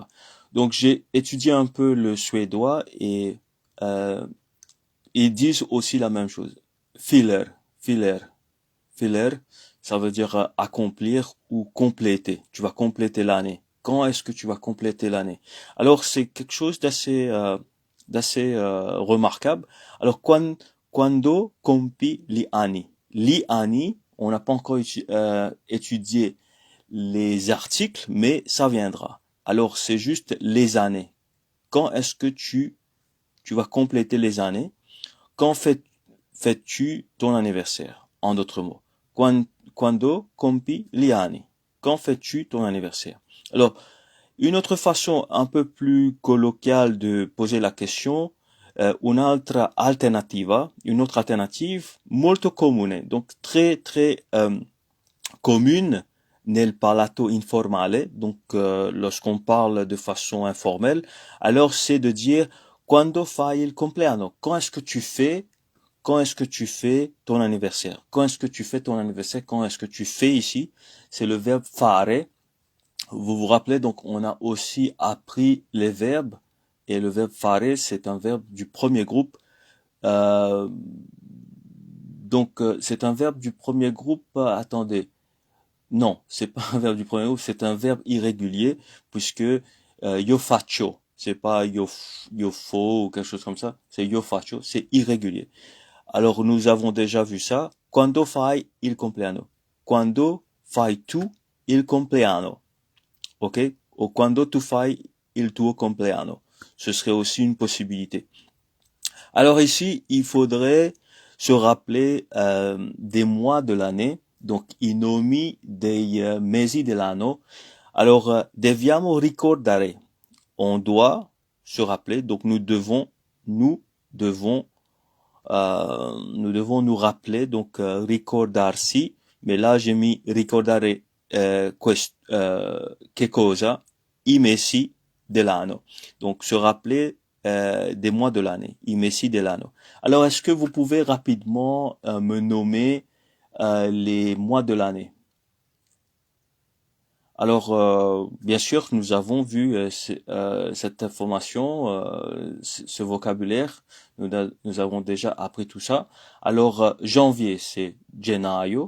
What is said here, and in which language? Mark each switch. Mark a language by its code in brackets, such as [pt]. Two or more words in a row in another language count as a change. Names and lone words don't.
[fr] Donc j'ai étudié un peu le suédois et ils disent aussi la même chose. Filler, filler, ça veut dire accomplir ou compléter. Tu vas compléter l'année. Quand est-ce que tu vas compléter l'année? Alors c'est quelque chose d'assez remarquable. [it] Alors quando compi gli anni? Gli anni, [fr] on n'a pas encore étudié les articles, mais ça viendra. Alors c'est juste les années. Quand est-ce que tu vas compléter les années? Quand fêtes-tu ton anniversaire? En d'autres mots. [it] Quando compi gli anni? [fr] Quand fêtes-tu ton anniversaire? Alors, une autre façon un peu plus colloquiale de poser la question, une autre alternative [it] molto comune, [fr] donc très très commune [it] nel parlato informale, [fr] donc lorsqu'on parle de façon informelle, alors c'est de dire [it] quando fai il compleanno? [fr] Quand est-ce que tu fais ton anniversaire? Quand est-ce que tu fais ton anniversaire? Quand est-ce que tu fais ici? C'est le verbe fare. Vous vous rappelez, donc on a aussi appris les verbes, et le verbe fare, c'est un verbe du premier groupe. C'est un verbe du premier groupe. Attendez, non, c'est pas un verbe du premier groupe, c'est un verbe irrégulier, puisque [it] io faccio, [fr] c'est pas [it] io fo [fr] ou quelque chose comme ça, c'est [it] io faccio, [fr] c'est irrégulier. Alors nous avons déjà vu ça. [it] Quando fai il compleanno? Quando fai tu il compleanno? Ok? Ou quando tu fai il tuo compleanno? [fr] Ce serait aussi une possibilité. Alors ici, il faudrait se rappeler des mois de l'année, donc [it] i nomi dei mesi dell'anno. Alors, deviamo ricordare. [fr] On doit se rappeler, donc nous devons, nous devons nous rappeler, donc ricordarsi, mais là j'ai mis [it] ricordare che cosa? I mesi dell'anno. [fr] Donc se rappeler des mois de l'année, [it] i mesi dell'anno. [fr] Alors est-ce que vous pouvez rapidement me nommer les mois de l'année? Alors, bien sûr, nous avons vu cette information, ce vocabulaire. Nous avons déjà appris tout ça. Alors, janvier, c'est gennaio.